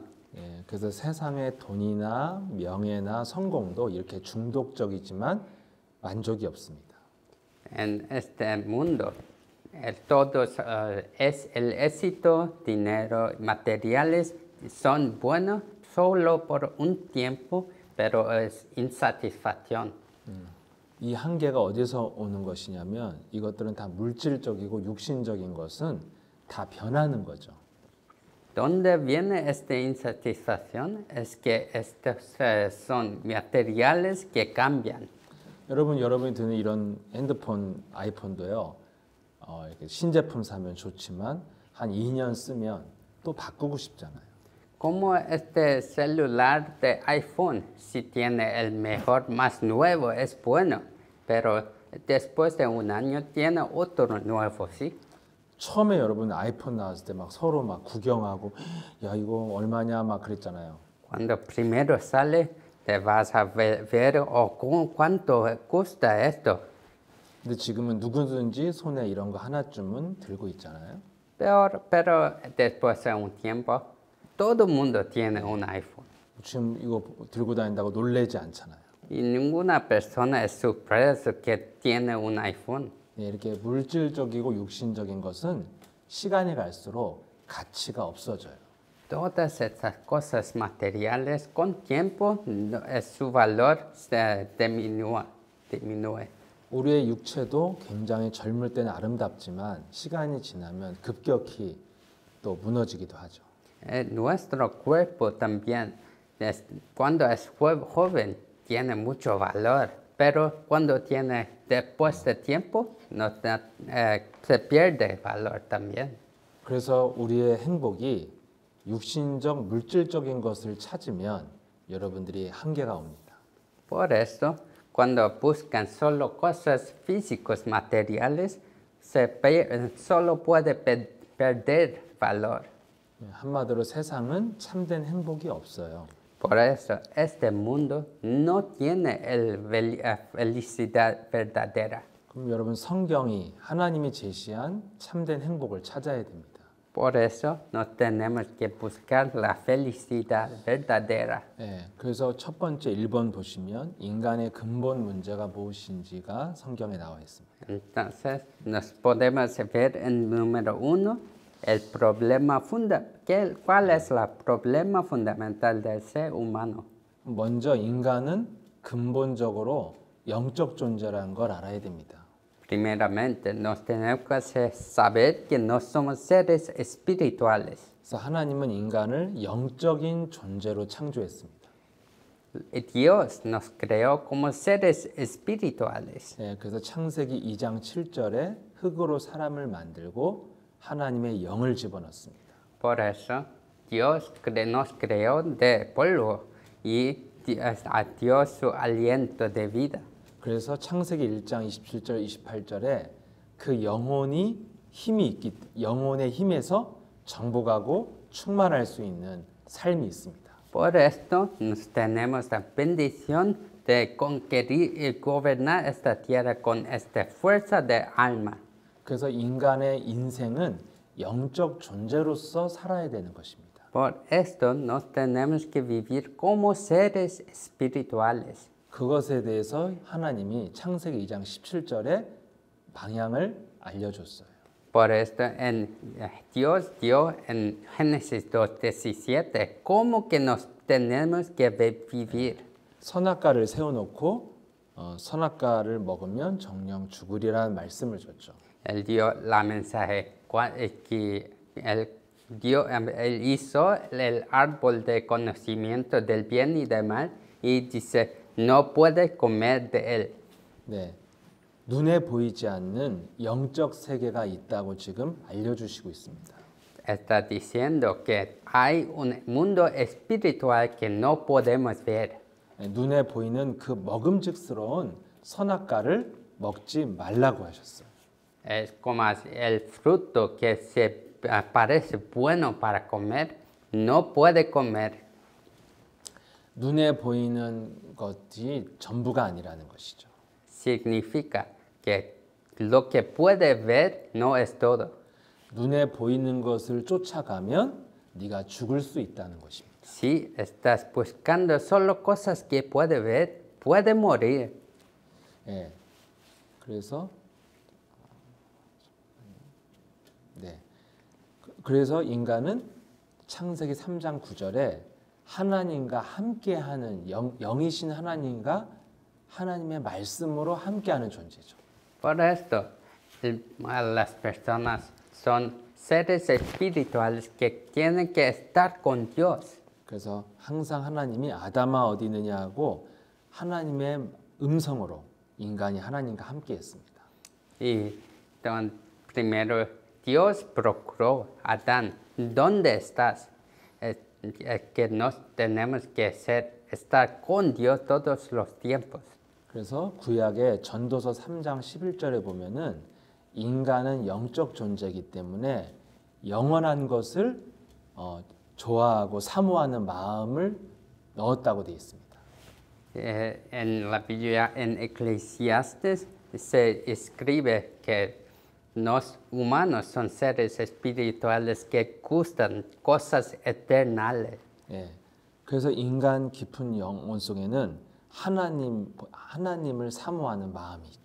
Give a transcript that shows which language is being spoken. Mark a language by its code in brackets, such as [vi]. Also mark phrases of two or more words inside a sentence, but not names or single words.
[ko] 그래서 세상의 돈이나 명예나 성공도 이렇게 중독적이지만 만족이 없습니다. [es] En este mundo, el éxito, dinero, materiales son buenos solo por un tiempo, pero es insatisfacción. [ko] 이 한계가 어디서 오는 것이냐면 이것들은 다 물질적이고 육신적인 것은 다 변하는 거죠. [es] ¿Dónde viene esta insatisfacción? Es que estos son materiales que cambian. [ko] 여러분이 드는 이런 핸드폰, 아이폰도요. 이렇게 신제품 사면 좋지만 한 2년 쓰면 또 바꾸고 싶잖아요. [es] Como este celular de iPhone, si tiene el mejor, más nuevo, es bueno, pero después de un año tiene otro nuevo, ¿sí? [ko] 처음에 여러분 아이폰 나왔을 때 막 서로 막 구경하고 야 이거 얼마냐 막 그랬잖아요. [es] Cuando primero sale, te vas a ver cuánto cuesta esto. [ko] 근데 지금은 누구든지 손에 이런 거 하나쯤은 들고 있잖아요. [es] Pero después de un tiempo, todo el mundo tiene un iPhone. [ko] 지금 이거 들고 다닌다고 놀래지 않잖아요. [es] Y ninguna persona es sorpresa que tiene un iPhone. [ko] 네, 이렇게 물질적이고 육신적인 것은 시간이 갈수록 가치가 없어져요. [es] Todas estas cosas materiales, con tiempo, su valor se disminuye. [ko] 우리의 육체도 굉장히 젊을 때는 아름답지만 시간이 지나면 급격히 또 mu너지기도 하죠. [es] Nuestro cuerpo también, cuando es joven, tiene mucho valor, pero cuando tiene después de tiempo, se pierde valor también. [ko] 그래서 우리의 행복이 육신적, 물질적인 것을 찾으면 여러분들이 한계가 옵니다. [es] Por eso, cuando buscan solo cosas físicas, materiales, solo puede perder valor. [ko] 한마디로 세상은 참된 행복이 없어요. [es] Por eso, este mundo no tiene felicidad verdadera. [ko] 그럼 여러분 성경이 하나님이 제시한 참된 행복을 찾아야 됩니다. [es] Por eso, nos tenemos que buscar la felicidad verdadera. [ko] 네, 그래서 첫 번째 1번 보시면 인간의 근본 문제가 무엇인지가 성경에 나와 있습니다. [es] Entonces, nos podemos ver en número 1, el problema ¿cuál es el problema fundamental del ser humano? [ko] 먼저 인간은 근본적으로 영적 존재라는 걸 알아야 됩니다. [es] Primeramente, nos tenemos que saber que no somos seres espirituales. [ko] 그래서 하나님은 인간을 영적인 존재로 창조했습니다. [es] Dios nos creó como seres espirituales. [ko] 네, 그래서 창세기 2장 7절에 흙으로 사람을 만들고 하나님의 영을 집어넣습니다. [es] Por eso, Dios nos creó de polvo y a Dios su aliento de vida. [ko] 그래서 창세기 1장 27절 28절에 그 영혼의 힘에서 정복하고 충만할 수 있는 삶이 있습니다. [es] Por esto nos tenemos la bendición de conquistar y gobernar esta tierra con esta fuerza de alma. [ko] 그래서 인간의 인생은 영적 존재로서 살아야 되는 것입니다. [es] Por esto nos tenemos que vivir como seres espirituales. [ko] 그것에 대해서 하나님이 창세기 2장 17절에 방향을 알려줬어요. [es] Por esto Dios dio en Génesis 2:17 cómo que nos tenemos que vivir. [ko] 선악과를 세워놓고 선악과를 먹으면 정령 죽으리라는 말씀을 줬죠. [es] Él dio la mensaje que él hizo el árbol de conocimiento del bien y del mal y dice no puedes comer de él. [ko] 네, 눈에 보이지 않는 영적 세계가 있다고 지금 알려주시고 있습니다. [es] Está diciendo que hay un mundo espiritual que no podemos ver. [ko] 네, 눈에 보이는 그 먹음직스러운 선악과를 먹지 말라고 하셨어요. [es] Es como el fruto que se parece bueno para comer, no puede comer. [ko] 눈에 보이는 것이 전부가 아니라는 것이죠. [es] Significa que lo que puede ver no es todo. [ko] 눈에 보이는 것을 쫓아가면 네가 죽을 수 있다는 것입니다. [es] Si estás buscando solo cosas que puede ver, puede morir. [ko] 예. 그래서 네. 그래서 인간은 창세기 3장 9절에 하나님과 함께하는 영이신 하나님과 하나님의 말씀으로 함께하는 존재죠. [es] Por esto, las personas son seres espirituales que tienen que estar con Dios. [ko] 그래서 항상 하나님이 아담아 어디 있느냐 하고 하나님의 음성으로 인간이 하나님과 함께했습니다. [es] Y primero Dios procuró a Adán, ¿dónde estás? Que nos tenemos que estar con Dios todos los tiempos. [ko] 그래서 구약의 전도서 3장 11절에 보면은 인간은 영적 존재이기 때문에 영원한 것을 좋아하고 사모하는 마음을 넣었다고 되어 있습니다. [es] En la Biblia, en Eclesiastes, se escribe que los humanos son seres espirituales que gustan cosas eternales. [ko] 예, 그래서 인간 깊은 영혼 속에는 하나님을 사모하는 마음이 있죠.